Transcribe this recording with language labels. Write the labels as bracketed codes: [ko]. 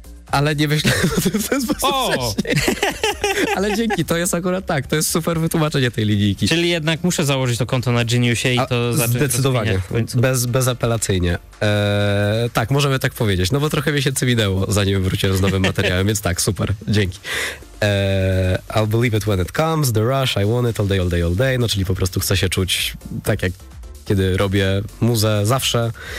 [pl] Ale nie myślałem o tym w ten sposób. Ale dzięki, to jest akurat tak. To jest super wytłumaczenie tej linijki. Czyli jednak muszę założyć to konto na Geniusie i to zacząć. Zdecydowanie. Bezapelacyjnie. Tak, możemy tak powiedzieć. No bo trochę miesięcy minęło, zanim wróciłem z nowym materiałem, więc tak, super. Dzięki. [en] I'll believe it when it comes. The rush, I want it all day. [pl] No czyli po prostu chcę się czuć tak jak kiedy robię muzę zawsze.